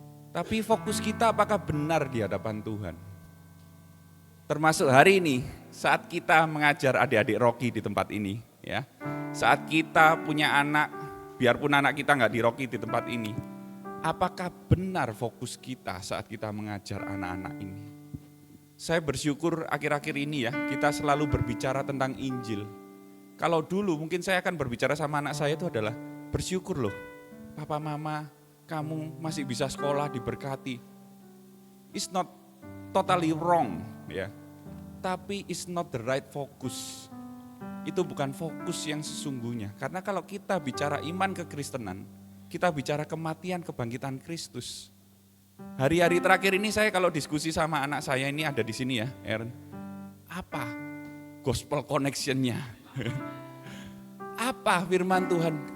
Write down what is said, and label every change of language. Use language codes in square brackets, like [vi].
[id] Tapi fokus kita apakah benar di hadapan Tuhan? Termasuk hari ini, saat kita mengajar adik-adik Rocky di tempat ini, ya, saat kita punya anak, biarpun anak kita nggak di Rocky di tempat ini, apakah benar fokus kita saat kita mengajar anak-anak ini? Saya bersyukur akhir-akhir ini ya, kita selalu berbicara tentang Injil. Kalau dulu mungkin saya akan berbicara sama anak saya itu adalah, bersyukur loh, papa mama kamu masih bisa sekolah diberkati. [en] It's not totally wrong ya, [id] tapi [en] it's not the right focus. [id] Itu bukan fokus yang sesungguhnya. Karena kalau kita bicara iman kekristenan, kita bicara kematian kebangkitan Kristus. Hari-hari terakhir ini saya kalau diskusi sama anak saya ini ada di sini ya, Aaron. Apa [en] gospel connection- [id] nya? Apa firman Tuhan?